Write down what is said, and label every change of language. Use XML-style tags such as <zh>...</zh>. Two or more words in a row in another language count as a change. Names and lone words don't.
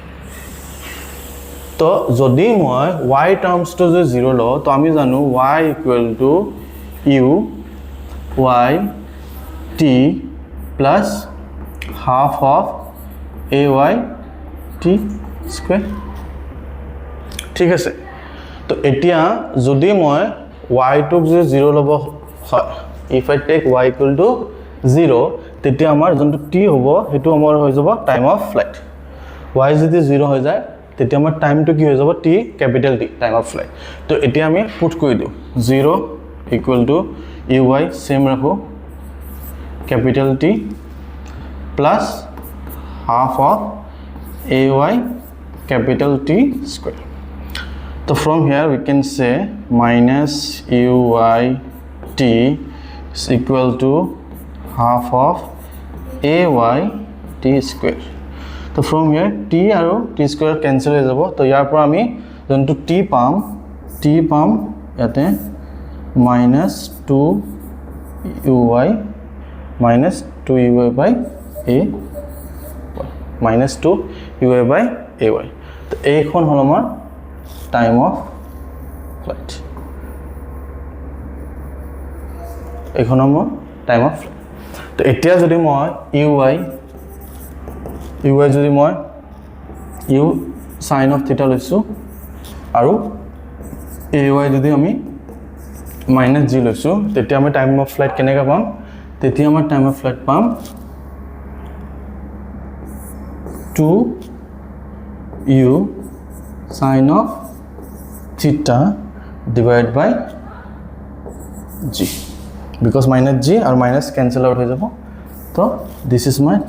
<as>তো যদি মই y টার্মসটো যে জিরো লওঁ তো আমি জানো y</as> <en>equal to u y t plus half of ay t square</en> <as>ঠিক আছে তো এতিয়া যদি মই y টুক যে 0 লব হয়</as> <en>if I take y equal to 0</en> <as>তেতিয়া আমাৰ যোনটো t হ'ব হেতু আমাৰ হৈ যাব</as> <en>time of flight</en> <as>y যদি 0 হৈ যায় তেতিয়া আমাৰ টাইমটো কি হৈ যাব t ক্যাপিটাল</as> <en>t time of flight</en> <as>তো এতিয়া আমি পুট কৰি দিও</as> <en>0 equal to uy same rakho capital T plus half of ay capital T square so from here we can say minus uy t is equal to half of ay t square so from here t aro t square cancel</en> <as>হৈ যাব তো ইয়াৰ পৰা আমি যোনটো t পাম ইয়াতে</as> <en>minus 2uy minus 2uy by a minus 2uy by ay</en> <as>তো এইখন হল আমাৰ</as> <en>time of flight</en> <as>এইখন আমাৰ</as> <en>time of flight</en> <as>তো এতিয়া যদি মই uy যদি মই</as> <en>u sin of theta</en> <as>লৈছো আৰু ay যদি আমি</as> <en>minus g</en> <as>লৈছো তেতিয়া আমি</as> <en>time of flight</en> <as>কেনেকা পাম তেতিয়া আমাৰ</as> <en>time of flight</en> <as>পাম</as> <en>2u sin of theta divided by g because minus g or minus cancel out</en> <as>হৈ যাব তো</as> <en>this is my</en>